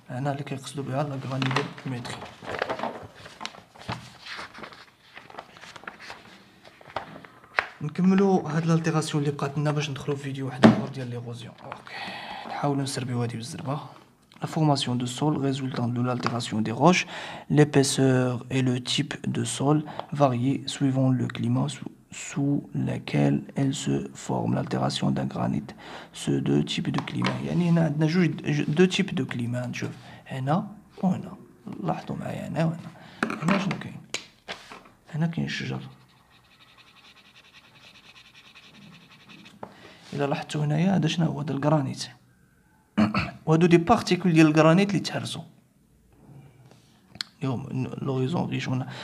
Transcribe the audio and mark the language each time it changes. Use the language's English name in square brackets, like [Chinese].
[Arabic] هنا اللي كيقصدوا بها لا غرانيلومتري. نكملوا هاد الالتيراسيون اللي بقات لنا باش ندخلوا في فيديو واحد اخر ديال ليغوزيون. اوكي نحاولوا نسربيو هادي بالزربه. [French] La formation de sol résultant de l'altération des roches, l'épaisseur et le type de sol varient suivant le climat sous lequel elle se forme. L'altération d'un granit. Ce deux types de climat. [Arabic] يعني هنا عندنا [French] deux types de climat. [Arabic] نشوف هنا وهنا. لاحظوا معايا هنا وهنا. هنا شنو كاين؟ هنا كاين الشجر. الا لاحظتوا هنايا هذا شنو هو؟ هذا الكرانيت. وهادو دي بارتيكول ديال الكرانيت اللي تهرسوا اليوم لوريزون ريجون.